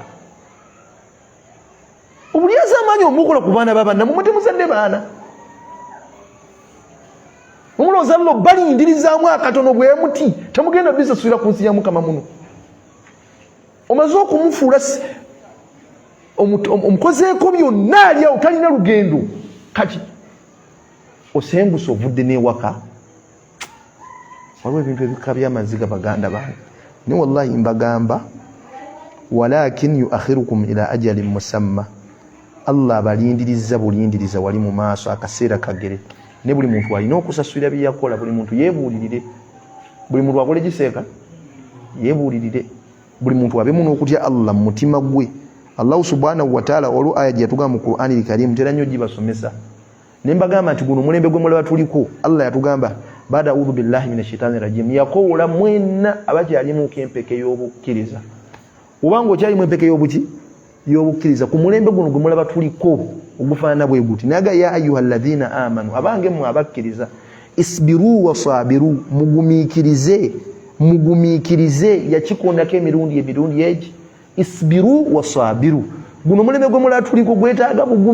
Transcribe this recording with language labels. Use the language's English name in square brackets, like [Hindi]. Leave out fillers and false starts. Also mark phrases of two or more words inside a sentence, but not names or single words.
[Ganda] obulyaza amaanyi omukola ku baana babanna mumwe temuzadde baana omulowooza llo balindirizaamu akatono bwe muti temugenda bisasulira ku nsi ya Mukama muno omaze okumufuula omukozeeko byonna ali awo talina lugendo kati osenguse ovudde n'ewaka waliwo ebintu ebika by'amaziga baganda bange naye wallahi mbagamba [Arabic] ولكن يؤخرهم إلى أجل مسمى الله [Ganda] abalindiriza bulindiriza wali mu maaso akaseera kagere ne buli muntu alina okusasulira bye yakola buli muntu yeebuulirire buli muntu akole giseeka yeebuulirire buli muntu abemu n'okutya Allah mu mutima gwe [Arabic] الله سبحانه وتعالى [Ganda] olwo aya gye yatugamba mu Qur'ani al-Karim tera nnyo gibasomesa ne mbagamba nti guno omulembe gwe mulaba tuliko Allah yatugamba baada [Arabic] أعوذ بالله من الشيطان الرجيم [Ganda] yakoola mwenna abakyalimu empeke y'obukkiriza obanga okyalimu empeke y'obukkiriza ku mulembe guno gwe mulaba tuliko ogufaanana bwe guti naga [Arabic] يا أيها الذين آمنوا [Ganda] abange mmwe abakkiriza [Arabic] اصبروا وصابروا [Ganda] mugumiikirize yakikondako emirundi egi [Arabic] اصبروا وصابروا [Ganda] guno mulembe gwe mulaba tuliko gwetaaga